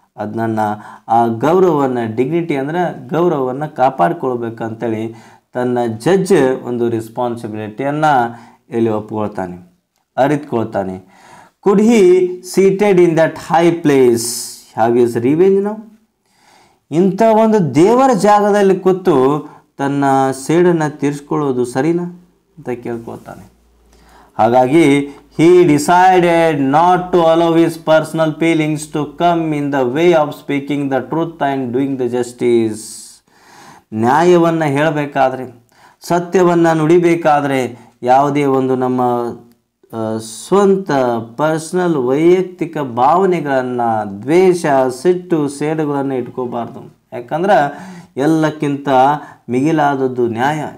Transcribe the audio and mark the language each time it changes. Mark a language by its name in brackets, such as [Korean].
[Kannada] ಅದನ್ನು ಆ ಗೌರವವನ್ನು, ಡಿಗ್ನಿಟಿ ಅಂದರೆ ಗೌರವವನ್ನು ಕಾಪಾಡಿಕೊಳ್ಬೇಕಂತೇಳಿ ತನ್ನ ಜಡ್ಜ್ ಒಂದು ರೆಸ್ಪಾನ್ಸಿಬಿಲಿಟಿಯನ್ನು ಇಲ್ಲಿ ಒಪ್ಕೊಳ್ತಾನೆ, ಅರಿತುಕೊಳ್ತಾನೆ. [English] Could he seated in that high place have his revenge now. [Kannada] ಇಂಥ ಒಂದು ದೇವರ ಜಾಗದಲ್ಲಿ ಕೂತು ತನ್ನ ಸೇಡನ್ನು ತೀರಿಸ್ಕೊಳ್ಳೋದು ಸರಿನಾ ಅಂತ ಕೇಳ್ಕೊಳ್ತಾನೆ. ಹಾಗಾಗಿ [English] he decided not to allow his personal feelings to come in the way of speaking the truth and doing the justice. [Kannada] ನ್ಯಾಯವನ್ನು ಹೇಳಬೇಕಾದ್ರೆ, ಸತ್ಯವನ್ನು ನುಡಿಬೇಕಾದ್ರೆ ಯಾವುದೇ ಒಂದು ನಮ್ಮ ಸ್ವಂತ ಪರ್ಸ್ನಲ್ ವೈಯಕ್ತಿಕ ಭಾವನೆಗಳನ್ನು, ದ್ವೇಷ, ಸಿಟ್ಟು, ಸೇಡುಗಳನ್ನು ಇಟ್ಕೋಬಾರ್ದು. ಯಾಕಂದ್ರೆ ಎಲ್ಲಕ್ಕಿಂತ ಮಿಗಿಲಾದದ್ದು ನ್ಯಾಯ.